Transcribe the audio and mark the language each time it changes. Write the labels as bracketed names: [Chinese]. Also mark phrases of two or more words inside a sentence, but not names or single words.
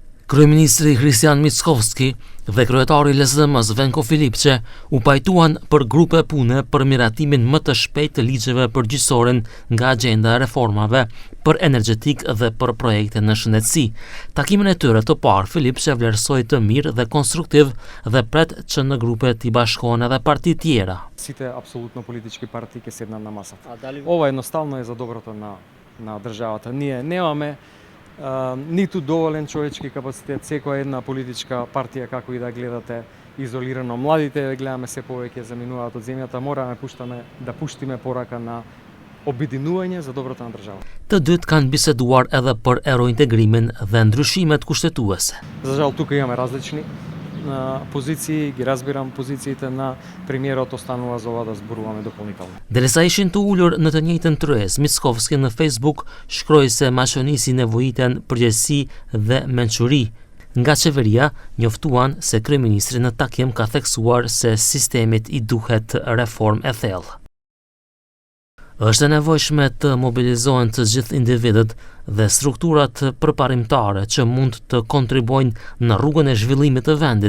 [Albanian] Kryeministri Kristian Mickovski dhe kryetari i LSDM-s Venko Filipçe u pajtuan për grupe pune për miratimin më të shpejtë të ligjeve përgjithësore nga agjenda e reformave për energjetik dhe për projekte në shëndetësi. Takimin e tyre të parë Filipçe vlerësoi të mirë dhe konstruktiv dhe pret që në grupe t'i bashkohen edhe parti tjera. [Macedonian] Сите апсолутно политички партии ќе седнат на масата. Ова едноставно е за доброто на државата. Ние немаме ниту доволен човечки капацитет, секоја една политичка партија, како и да гледате, изолирано. Младите гледаме се повеќе заминуваат од земјата, мораме да пуштиме порака на обединување за доброто на државата. [Albanian] Të dytë kanë biseduar edhe për eurointegrimin dhe ndryshimet kushtetuese. [Macedonian] За жал тука имаме различни позиции, ги разбирам позициите на премиерот, останува за ова да зборуваме дополнително. [Albanian] Derisa ishin të ulur në të njëjtën tryez, Mickovski në Facebook shkroi se maqonisi nevojiten përgjegjësi dhe mençuri. Nga qeveria njoftuan se kryeministri në takim ka theksuar se sistemit i duhet reformë e thellë. Është e nevojshme të mobilizohen të gjithë individët dhe strukturat përparimtare që mund të kontribuojnë në rrugën e zhvillimit të vendit.